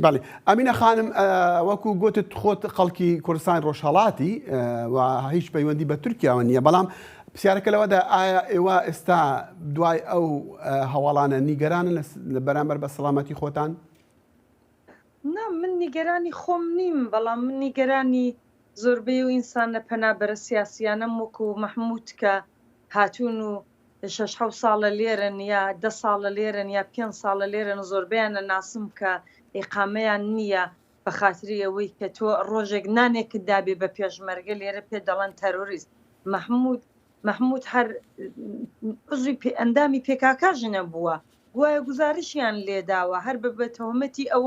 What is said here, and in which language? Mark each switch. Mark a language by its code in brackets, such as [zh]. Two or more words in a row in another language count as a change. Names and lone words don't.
[ckb] Belê Emîne xanim wekû gotit xwe xelkî Kurdistanê Rojhilatî ve hîç peywendî bi Tirkiye wan niye belam pirsiyareke lewe de aya êwa êsta duay ew hewalan nîgeranin li beramber bi selametî xwetan? Na min nîgeranî xwe nîm belam min nîgeranî زۆربەی و ئینسانە پەنابەرە سیاسیانەم وەکو مححموود کە هاتوون و 6 ساڵە لێرن یا 10 ساڵە لێرن یا 5 ساڵە لێرن زۆربیانە ناسم کە ئیقامەیان نییە بە خاتری ئەوەی کە تۆ ڕۆژێک نانێکت دابێ بە پێشمەرگە لێرە پێ دەڵێن تەرۆریست مححموود هەر عزوی ئەندامی پێکاکاژنە بووە گوایە گزارشیان لێداوە هەر بە تەهمەتی ئەوە